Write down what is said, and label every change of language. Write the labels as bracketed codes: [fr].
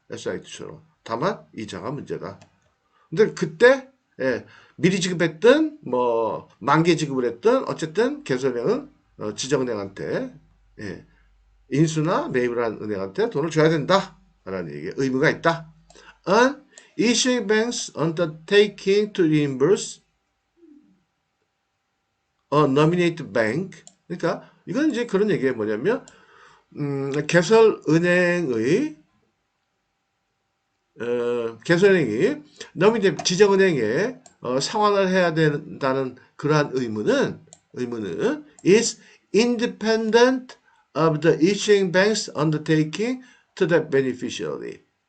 [ko] SIT처럼. 다만 이자가 문제다. 근데 그때 예, 미리 지급했든 뭐 만기 지급을 했든 어쨌든 개설은행은 지정은행한테 예, 인수나 매입을 한 은행한테 돈을 줘야 된다라는 얘기 의무가 있다. [en] An issuing banks undertaking to reimburse a nominated bank. [ko] 그러니까 이건 이제 그런 얘기가 뭐냐면 개설은행의 개설은행이 너미네 지정은행에 상환을 해야 된다는 그러한 의무는 [en] is independent of the issuing bank's undertaking to the beneficiary.